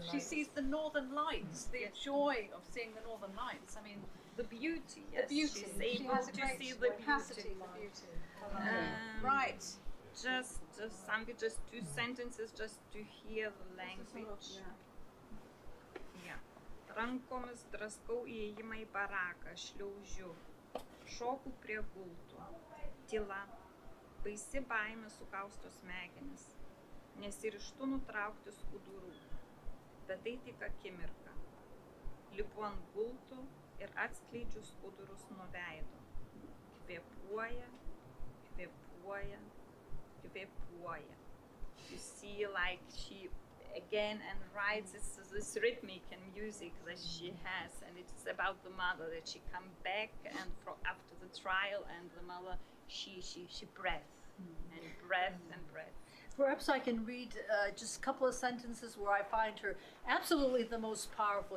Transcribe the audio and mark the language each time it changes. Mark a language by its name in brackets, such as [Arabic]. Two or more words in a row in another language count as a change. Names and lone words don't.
[English] She sees the northern lights. The joy of seeing the northern lights. I mean, the beauty. Yes. The beauty. She's able to see the capacity for beauty. Right. Just something. Just 2 sentences, just to hear the language. Yeah. [Lithuanian] Rankomis draskau įėjimą į baraką, šliaužiu, šoku prie gultų, tyla. Baisi baimė sukausto smegenis, nesiryžtu nutraukti skudurų, bet tai tik akimirka. Lipu ant gultų ir atskleidžiu skudurus nuo veido. Kvėpuoja, kvėpuoja, kvėpuoja. [English] You see, like she again and writes this rhythmic and music that she has, and it's about the mother that she come back and after the trial, and the mother she breath and breath and breath. Perhaps I can read just a couple of sentences where I find her absolutely the most powerful.